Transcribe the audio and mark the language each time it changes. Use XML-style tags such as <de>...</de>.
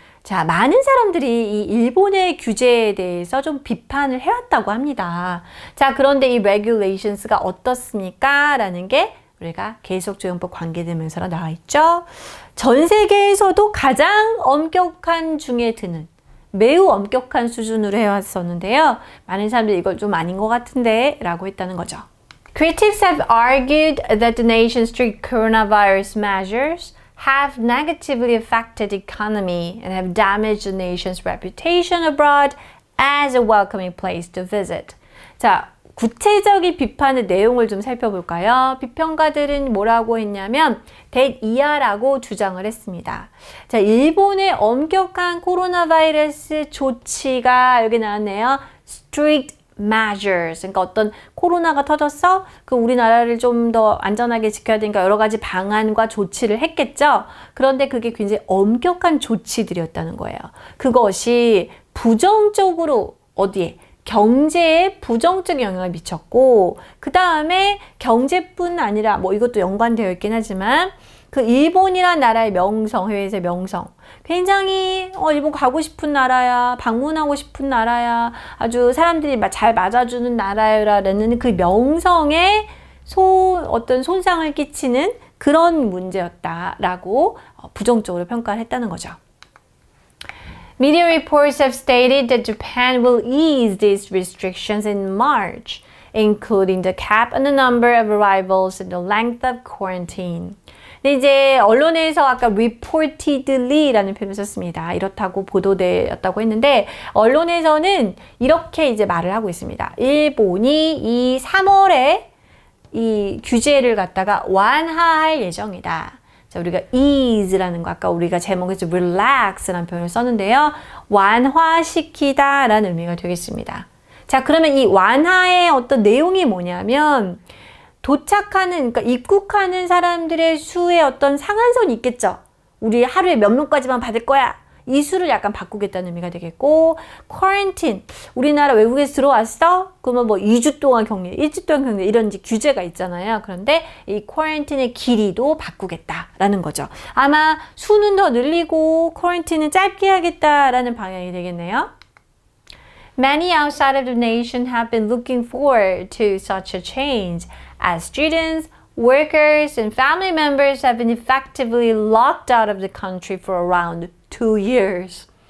<ko>자, 많은 사람들이 이 일본의 규제에 대해서 좀 비판을 해왔다고 합니다. 자, 그런데 이 regulations가 어떻습니까? 라는 게 우리가 계속조용법 관계되면서 나와 있죠. 전 세계에서도 가장 엄격한 중에 드는 매우 엄격한 수준으로 해왔었는데요. 많은 사람들이 이걸 좀 아닌 것 같은데 라고 했다는 거죠.</ko> <en>Critics have argued that the nation's strict coronavirus measures have negatively affected the economy and have damaged the nation's reputation abroad as a welcoming place to visit.</en> <ko>자, 구체적인 비판의 내용을 좀 살펴볼까요? 비평가들은 뭐라고 했냐면 that 이하라고 주장을 했습니다. 자, 일본의 엄격한 코로나 바이러스 조치가 여기 나왔네요.</ko> <en>strict measures.</en> <ko>그러니까 어떤 코로나가 터졌어? 그 우리나라를 좀 더 안전하게 지켜야 되니까 여러 가지 방안과 조치를 했겠죠? 그런데 그게 굉장히 엄격한 조치들이었다는 거예요. 그것이 부정적으로 어디에? 경제에 부정적 영향을 미쳤고, 그 다음에 경제뿐 아니라 뭐 이것도 연관되어 있긴 하지만 그 일본이란 나라의 명성, 해외에서의 명성, 굉장히 일본 가고 싶은 나라야, 방문하고 싶은 나라야, 아주 사람들이 잘 맞아주는 나라라는 그 명성에 어떤 손상을 끼치는 그런 문제였다라고 부정적으로 평가를 했다는 거죠.</ko> <en>Media reports have stated that Japan will ease these restrictions in March, including the cap on the number of arrivals and the length of quarantine.</en> <ko>근데 이제 언론에서 아까 reportedly라는 표현을 썼습니다. 이렇다고 보도되었다고 했는데 언론에서는 이렇게 이제 말을 하고 있습니다. 일본이 이 3월에 이 규제를 갖다가 완화할 예정이다. 자, 우리가 ease라는 거 아까 우리가 제목에서 relax라는 표현을 썼는데요. 완화시키다 라는 의미가 되겠습니다. 자, 그러면 이 완화의 어떤 내용이 뭐냐면 도착하는, 그러니까 입국하는 사람들의 수의 어떤 상한선이 있겠죠. 우리 하루에 몇 명까지만 받을 거야. 이 수를 약간 바꾸겠다는 의미가 되겠고, quarantine, 우리나라 외국에서 들어왔어? 그러면 뭐 2주 동안 격리, 1주 동안 격리 이런 이제 규제가 있잖아요. 그런데 이 quarantine의 길이도 바꾸겠다라는 거죠. 아마 수는 더 늘리고 quarantine은 짧게 하겠다라는 방향이 되겠네요.</ko> <en>Many outside of the nation have been looking forward to such a change as students, workers, and family members have been effectively locked out of the country for around 2 years.</en>